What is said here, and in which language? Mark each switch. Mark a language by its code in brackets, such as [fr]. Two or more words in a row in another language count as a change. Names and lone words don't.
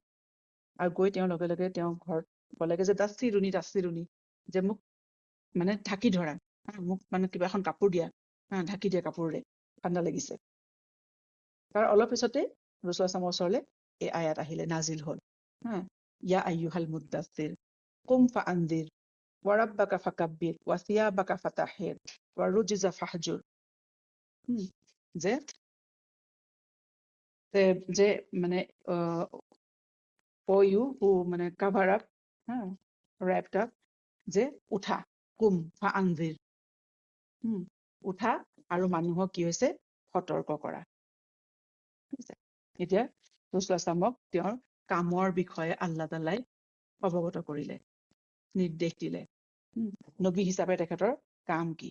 [as] আৰু গৈ তেওঁ লগে লগে তেওঁ ঘৰত ক'লেগে যে দাস্তিৰুনি, যে মোক মানে ঢাকি ধৰা, মোক মানে কিবা এখন কাপোৰ দিয়া, ঢাকি দিয়া কাপোৰেৰে, ঠাণ্ডা লাগিছে। তাৰ অলপ পিছতে [ar] رسول الله صلى الله عليه وسلم [as] ওচৰলৈ এই আয়াত আহিলে, নাজিল হ'ল, [ar] يا أيها المدثر قم فأنذر وربك فكبر وثيابك فطهر والرجز فاهجر. [en] যে মানে you who মানে cover up, wrapped up, [as] যে উঠা, [ar] قم فأنذر, [as] উঠা আৰু মানুহক কি হৈছে সতৰ্ক কৰা। এতিয়া [ar] رسول الله صلى الله [as] তেওঁৰ কামৰ বিষয়ে [ar] الله تعالى [as] অৱগত কৰিলে, নিৰ্দেশ দিলে, নবী হিচাপে তেখেতৰ কাম কি।